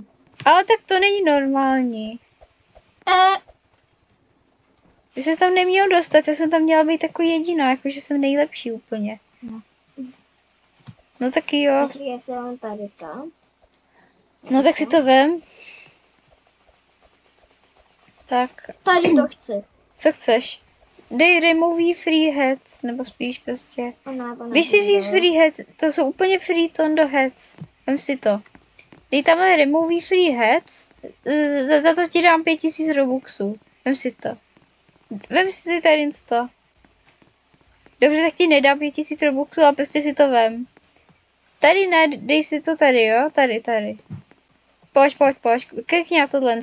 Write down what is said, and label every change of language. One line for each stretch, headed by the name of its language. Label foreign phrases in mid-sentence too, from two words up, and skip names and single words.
Czech: Ale tak to není normální. Ty se tam neměl dostat, já jsem tam měla být takový jediná, jakože jsem nejlepší úplně. No tak jo. Počkej, jestli mám tady tam. No tak si to vem. Tak. Tady to chci. Co chceš? Dej
English: remove free heads,
Czech: nebo spíš prostě. Víš si vzít
English: free heads,
Czech: to jsou úplně
English: free tondo heads.
Czech: Vem si to. Dej tamhle
English: remove free heads,
Czech: za to ti dám 5000 robuxů. Vem si to. Vem si tady to. Dobře, tak ti nedám 5000 robuxů, ale prostě si to vem. Tady ne, dej si to tady, jo? Tady. Pojď. Klikni na tohle.